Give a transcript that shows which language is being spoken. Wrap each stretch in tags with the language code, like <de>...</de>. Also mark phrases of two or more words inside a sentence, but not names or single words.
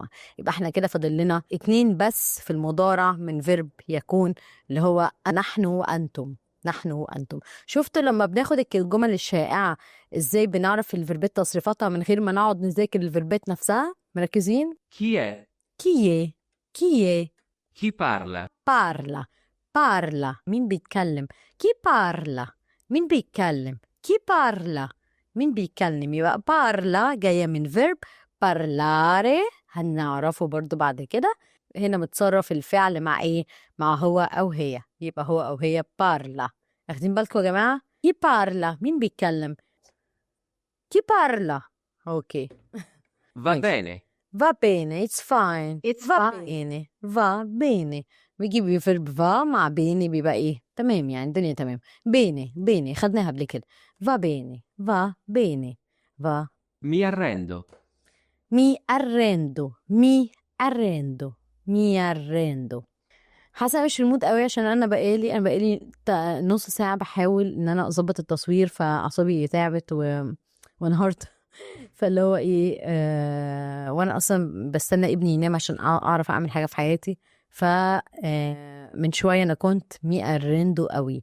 <ar>يبقى احنا كده فاضل لنا 2 بس في المضارع من فيرب يكون، اللي هو نحن وأنتم. نحن وأنتم. شفتوا لما بناخد الجمل الشائعة ازاي بنعرف الفيربات تصريفاتها من غير ما نقعد نذاكر الفيربات نفسها؟ مركزين؟</ar> <it>Chi è?</it> <ar>كي ايه؟</ar> <it>Chi parla?</it> <ar>parla مين بيتكلم؟</ar> <it>chi parla</it> <ar>مين بيتكلم؟</ar> <it>chi parla</it> <ar>مين بيتكلم؟ يبقى parla جاية من verb parlare، هنعرفه برضو بعد كده. هنا متصرف الفعل مع ايه؟ مع هو أو هي، يبقى هو أو هي parla. واخدين بالكم يا جماعة؟</ar> <it>chi parla</it> <ar>مين بيتكلم؟</ar> <it>chi parla. اوكي. Va bene. Va bene,</it> <en>it's fine.</en> <it>va bene.</it> <ar>بيجي فيرب va مع bene بيبقى ايه؟ تمام، يعني الدنيا تمام. bene خدناها قبل كده.</ar> <it>va bene. va. Mi arrendo. mi arrendo.</it> <ar>حاسه مش في المود قوي عشان انا بقالي نص ساعه بحاول ان انا اظبط التصوير، فاعصابي تعبت وانهارت. فاللي هو ايه وانا اصلا بستنى ابني ينام عشان اعرف اعمل حاجه في حياتي. ف من شويه انا كنت</ar> <it>mi arrendo</it> <ar>قوي.</ar>